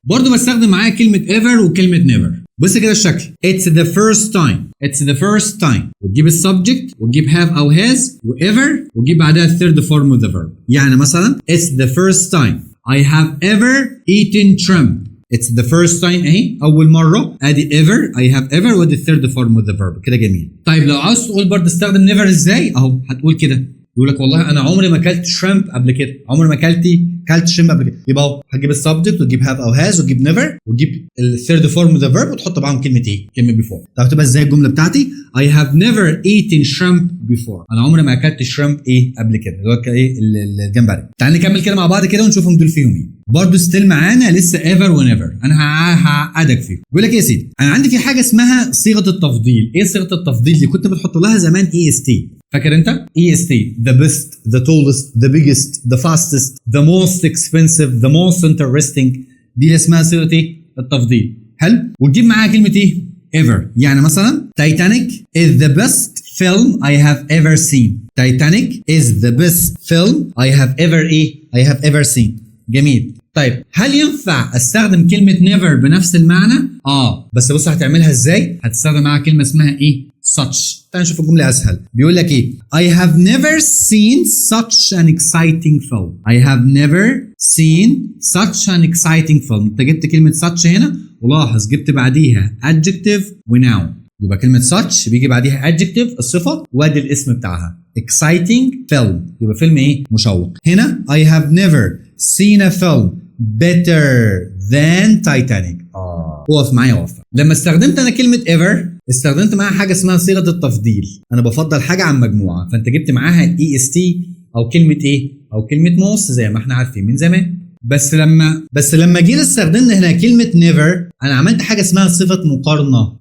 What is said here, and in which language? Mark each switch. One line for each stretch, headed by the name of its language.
Arabic: برضو بستخدم معايا كلمه ever وكلمه never. بص كده الشكل.
English: It's the first time. It's the first time.
Arabic: وتجيب السبجكت وتجيب have او has وايفر وتجيب بعدها الثيرد فورم
English: of the verb.
Arabic: يعني مثلا
English: It's the first time I have ever eaten shrimp. It's the first time
Arabic: اهي اول مره، ادي
English: ever I have ever
Arabic: وادي الثيرد فورم
English: of the verb.
Arabic: كده جميل. طيب لو عاوز تقول برضه استخدم never ازاي؟ اهو هتقول كده، يقول لك والله انا عمري ما اكلت شريمب قبل كده، عمري ما كلت شريمب قبل كده. يبقى اهو هتجيب السبجكت وتجيب هاف او هاز وتجيب نيفر وتجيب الثيرد فورم اوف ذا فيرب وتحط معاهم كلمه ايه؟ كلمه بيفور. طب تبقى ازاي الجمله بتاعتي؟
English: I have never eaten shrimp before.
Arabic: انا عمري ما اكلت شريمب ايه قبل كده، اللي هو ايه الجمبري. تعال نكمل كده مع بعض كده ونشوفهم دول فيهم ايه. برضه ستيل معانا لسه ايفر ونيفر. انا هعقدك فيهم. بيقول لك ايه يا سيدي؟ انا عندي في حاجه اسمها صيغه التفضيل. ايه صيغه التفضيل دي؟ كنت بتحط لها زمان اي اس تي. فاكر انت؟
English: EST the best, the tallest, the biggest, the fastest, the most expensive, the most interesting.
Arabic: دي اللي اسمها صيغه ايه؟ التفضيل. حلو؟ وتجيب معاها كلمه ايه؟ ever. يعني مثلا
English: Titanic is the best film I have ever seen. Titanic is the best film I have ever seen.
Arabic: جميل. طيب هل ينفع استخدم كلمه never بنفس المعنى؟ بس بص هتعملها ازاي؟ هتستخدم معاها كلمه اسمها ايه؟ such. تعال نشوف الجملة أسهل. بيقول لك إيه؟
English: I have never seen such an exciting film. I have never seen such an exciting film.
Arabic: أنت جبت كلمة such هنا ولاحظ جبت بعديها adjective و-noun. يبقى كلمة such بيجي بعديها adjective الصفة وادي الاسم بتاعها.
English: exciting film.
Arabic: يبقى فيلم إيه؟ مشوق.
English: هنا I have never seen a film better than Titanic.
Arabic: وقف معايا وقف. لما استخدمت أنا كلمة ever استخدمت معاها حاجه اسمها صيغه التفضيل. انا بفضل حاجه عن مجموعه، فانت جبت معاها اي اس تي او كلمه ايه؟ او كلمه موست زي ما احنا عارفين من زمان. بس لما جينا استخدمنا هنا كلمه نيفر، انا عملت حاجه اسمها صفه مقارنه.